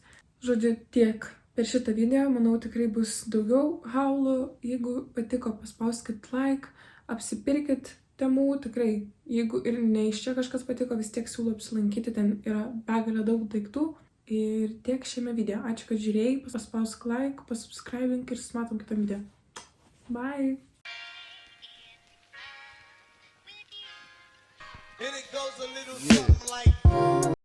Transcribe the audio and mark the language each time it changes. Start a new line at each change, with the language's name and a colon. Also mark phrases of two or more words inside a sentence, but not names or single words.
Lithuanian: Žodžiu, tiek per šitą video. Manau, tikrai bus daugiau haulų. Jeigu patiko, paspauskit like, apsipirkit Temu. Tikrai, jeigu ir ne iš čia kažkas patiko, vis tiek siūlau apsilankyti, ten yra begalė daug daiktų. Ir tiek šiame video. Ačiū, kad žiūrėjai, paspausk like, pasubscribink ir susimatom kitą video.
English: Bye! And it goes a little something like